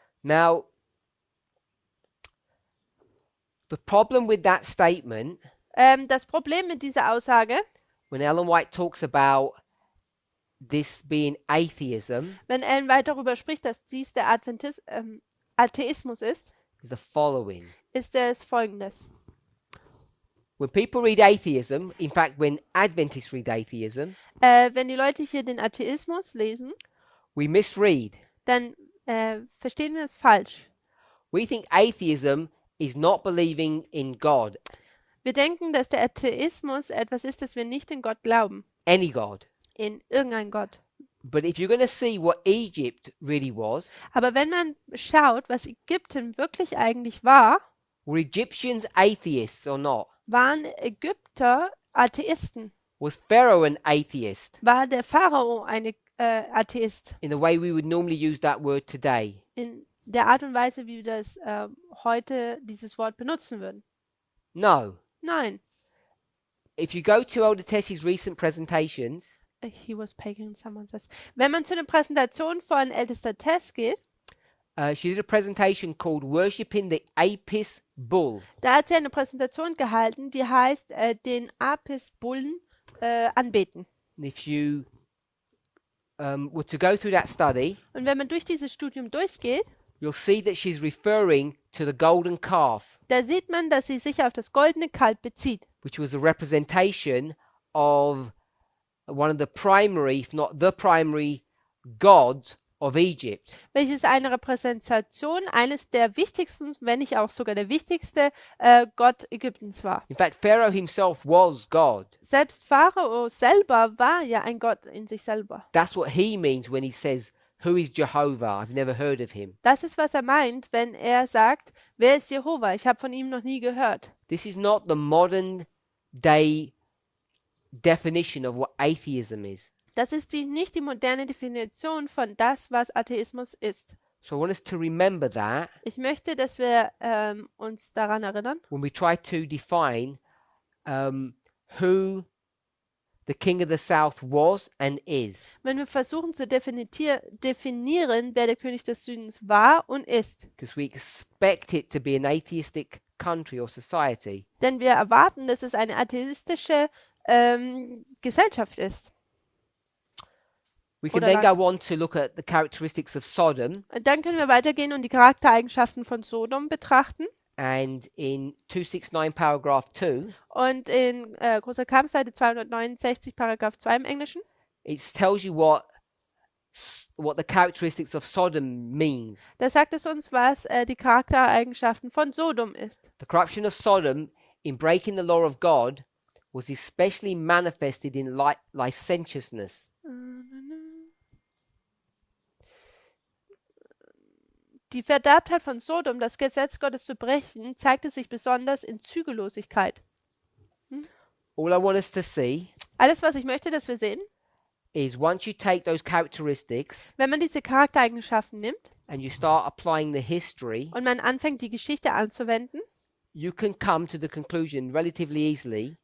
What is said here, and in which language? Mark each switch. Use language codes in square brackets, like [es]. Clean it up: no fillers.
[en] Now, the problem with that statement, [de] Das Problem mit dieser Aussage, [en] when Ellen White talks about this being atheism, [de] wenn Ellen White darüber spricht, dass dies der Atheismus ist, [en] is the following. [de] ist es folgendes. [en] When people read atheism, in fact, when Adventists read atheism, [de] Wenn die Leute hier den Atheismus lesen, [en] we misread. [de] dann verstehen wir es falsch. [en] We think atheism is not believing in God, [de] Wir denken, dass der Atheismus etwas ist, dass wir nicht in Gott glauben, [en] any God. [de] in irgendeinen Gott. [en] But if you're going to see what Egypt really was, [de] Aber wenn man schaut, was Ägypten wirklich eigentlich war, [en] were Egyptians atheists or not? [de] waren Ägypter Atheisten. [en] Was Pharaoh an atheist [de] War der Pharao ein Atheist? [en] in the way we would normally use that word today? [de] In der Art und Weise, wie wir das heute dieses Wort benutzen würden? [en] No. [de] Nein. [en] If you go to Elder Tessie's recent presentations, He was pagan, someone says. [de] Wenn man zu den Präsentationen von Ältester Tess geht, [en] she did a presentation called Worshipping the Apis Bull. [de] da hat sie eine Präsentation gehalten, die heißt den Apis-Bullen anbeten. [en] And if you were to go through that study, [de] Und wenn man durch dieses Studium durchgeht, [en] you'll see that she's referring to the golden calf, [de] da sieht man, dass sie sich auf das goldene Kalb bezieht, [en] which was a representation of one of the primary, if not the primary, gods of Egypt. [de] welches eine Repräsentation eines der wichtigsten, wenn nicht auch sogar der wichtigste Gott Ägyptens war. [en] In fact, Pharaoh himself was God. [de] Selbst Pharao selber war ja ein Gott in sich selber. [en] That's what he means when he says, "Who is Jehovah? I've never heard of him." [de] Das ist, was er meint, wenn er sagt, wer ist Jehova? Ich habe von ihm noch nie gehört. [en] This is not the modern day definition of what atheism is. [de] Das ist nicht die moderne Definition von das, was Atheismus ist. [en] So I want us to remember that [de] Ich möchte, dass wir uns daran erinnern, [en] when we try to define who the king of the south was and is. [de] wenn wir versuchen zu definieren, wer der König des Südens war und ist. [en] Because we expect it to be an atheistic country or society. [de] Denn wir erwarten, dass es eine atheistische Gesellschaft ist. [en] We can [de] Oder [en] then [de] Land. [en] go on to look at the characteristics of Sodom, [de] Und dann können wir weitergehen und die Charaktereigenschaften von Sodom betrachten. [en] and in 269 paragraph 2, [de] Und in Großer Kampf, Seite 269, Paragraph 2 im Englischen, [en] it tells you what the characteristics of Sodom means. [de] da sagt es uns, was die Charaktereigenschaften von Sodom ist. [en] The corruption of Sodom in breaking the law of God was especially manifested in licentiousness. [de] Die Verderbtheit von Sodom, das Gesetz Gottes zu brechen, zeigte sich besonders in Zügellosigkeit. [en] All I want us to see [de] Alles, was ich möchte, dass wir sehen, [en] is once you take those characteristics [de] wenn man diese Charaktereigenschaften nimmt [en] and you start applying the history, [de] und man anfängt, die Geschichte anzuwenden, [en] you can come to the conclusion relatively easily